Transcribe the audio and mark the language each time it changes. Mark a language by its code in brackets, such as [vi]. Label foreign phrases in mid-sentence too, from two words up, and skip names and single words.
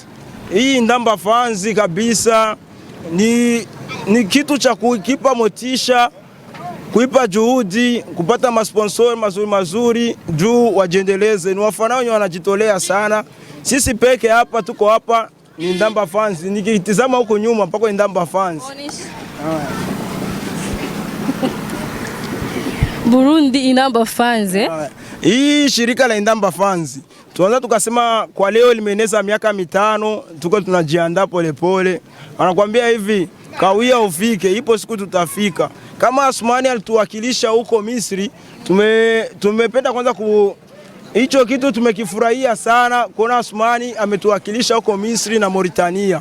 [sw] Hii Intamba fans kabisa ni kitu cha kuipa motisha, kuipa juhudi, kupata masponsor mazuri juu wajendeleze. Ni wafana wenye wanajitolea sana. Sisi peke hapa tuko hapa ni Intamba fans. Nikitizama huko nyuma mpaka Intamba fans. Burundi Intamba fans Hii shirika la Intamba fans tuanza tukasema kwa leo limeeneza miaka 5, tuko tunajiandaa polepole. Wanakuambia hivi, kawia ufike, ipo siku tutafika. Kama Asmani alituwakilisha huko Misri, tumependa kwanza hicho kitu tumekifurahia sana kuona Asmani ametuwakilisha huko Misri na Mauritania.